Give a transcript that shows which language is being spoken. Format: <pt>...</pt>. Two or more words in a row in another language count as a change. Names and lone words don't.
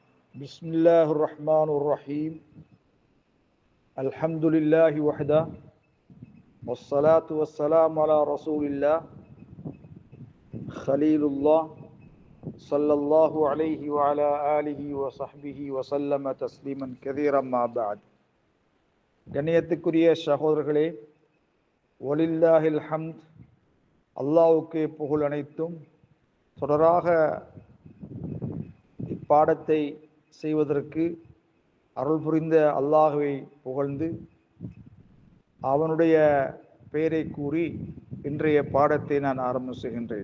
<ar>بسم الله الرحمن الرحيم الحمد لله وحده والصلاة والسلام على رسول الله خليل الله صلى الله عليه وعلى آله وصحبه وسلم تسليما كثيرا ما بعد.</ar> <ta>கண்ணியத்துக்குரிய சகோதரர்களே,</ta> <ar>ولله الحمد,</ar> <ta>அல்லாஹ்வுக்கே புகழ் அனைத்தும். தொடராக இப்பாடத்தை செய்வதற்கு அருள் புரிந்த அல்லாஹ்வை புகழ்ந்து அவனுடைய பெயரை கூறி இன்றைய பாடத்தை நான் ஆரம்பம் செய்கின்றேன்.</ta>